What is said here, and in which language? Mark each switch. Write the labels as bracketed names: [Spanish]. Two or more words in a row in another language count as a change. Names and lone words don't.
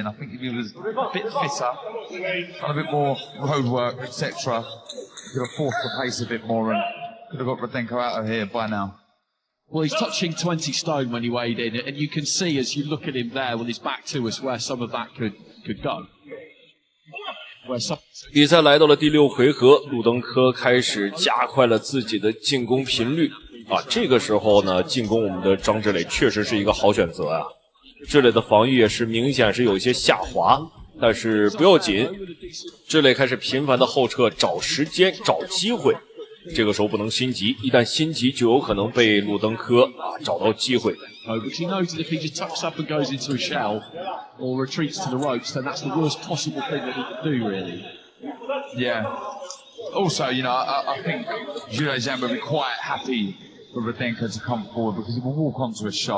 [English] I think if he was a bit fitter, done a bit more road work, etc., he could have forced the pace a bit more and could have got Rudenko out of here by now. Well, he's touching 20 stone when he weighed in, and you can see as you look at him there with his back to us where some of that could go. [Chinese] 比赛来到了第6回合，鲁登科开始加快了自己的进攻频率啊。这个时候呢，进攻我们的张志磊确實是一個好選擇啊。志磊的防禦也是明顯是有一些下滑，但是不要緊，志磊開始頻繁的後撤，找時間，找機會。這個時候不能心急，一旦心急就有可能被魯登科找到機會。 [English] But he knows that if he just tucks up and goes into a shell or retreats to the ropes, then that's the worst possible thing that he can do, really. Yeah. Also, I think Zhilei Zhang would be quite happy for Rudenko to come forward, because he will walk onto a shot.